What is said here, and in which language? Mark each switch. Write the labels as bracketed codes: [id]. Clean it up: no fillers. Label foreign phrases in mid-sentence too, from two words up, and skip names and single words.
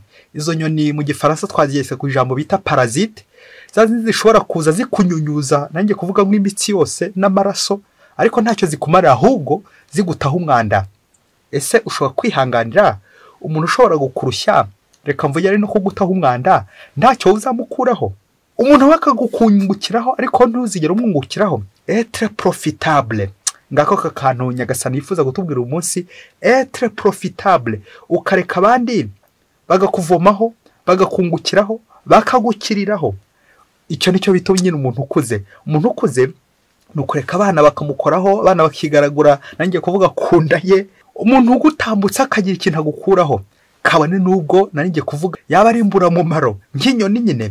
[rw] Izo nyoni mu gifaransa twaziyese ku ijambo bita parasite, zishobora kuza zikunyunyuza, nanjye kuvuga nk'imitsi yose n'amaraso, ariko ntacyo zikumarira, ahubwo zigutaho umwanda. Ese ushobora kwihanganira umuntu ushobora gukurushya, reka mvuge ari no kugutaho umwanda, ntacyo uzamukuraho? Umuntu wakagukungukiraho ariko ntuzigere umwungukiraho. [fr] Être profitable, [rw] ngako kakantu Nyagasani yifuza gutubwira uyu munsi. [fr] Être profitable, [rw] ukareka abandi bagakuvomaho, bagakungukiraho, bakagukiriraho. Icyo nicyo bita nyine umuntu ukuze. Umuntu ukuze nukureka abana bakamukoraho, abana bakigaragura, nanjye kuvuga kunda ye. Umuntu ugutambutsa akagira ikintu agukuraho, kabone nubwo nanjye kuvuga yaba ari imbura mumaro nk'inyoni nyine.